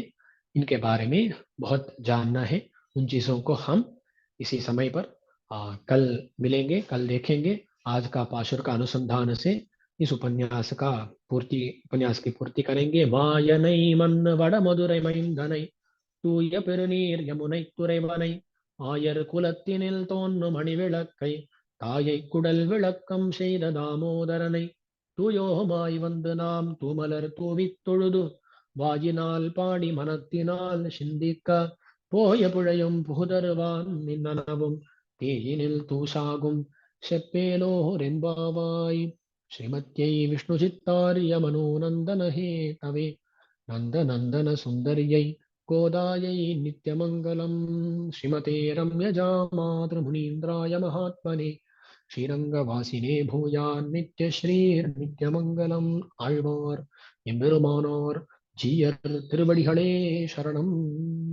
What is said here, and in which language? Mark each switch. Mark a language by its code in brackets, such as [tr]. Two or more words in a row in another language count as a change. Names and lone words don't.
[hi] इनके बारे में बहुत जानना है। उन चीजों को हम इसी समय पर कल मिलेंगे, कल देखेंगे। आज का पाशुर का अनुसंधान से इस उपन्यास की पूर्ति करेंगे। [ta] மாயனை மன்னு வட மதுரை மைந்தனை தூய பெருநீர் யமுனை துறைவனை ஆயர் குலத்தினில் தோன்றும் மணிவிளக்கை தாயை குடல் விளக்கம் செய்த தாமோதரனை தூயோமாய் வந்து நாம் தூமலர் தூவித் தொழுது வாயினால் பாடி மனத்தினால் சிந்திக்க போய புழையும் புகுதருவான் நின்னனவும் தீயினில் தூசாகும் செப்பேலோரென்பாவாய். [sa] श्रीमत्यै विष्णुचित्तार्यमनोनन्दन हेतवे नन्दनन्दन सुन्दर्यै गोदायै नित्यमङ्गलम्। श्रीमते रम्यजामातृमुनीन्द्राय महात्मने श्रीरङ्गवासिने भूयात् नित्य श्रीर् नित्यमङ्गलम्. [ta] ஆழ்வார் எம்பெருமானார் ஜீயர் திருவடிகளே சரணம்.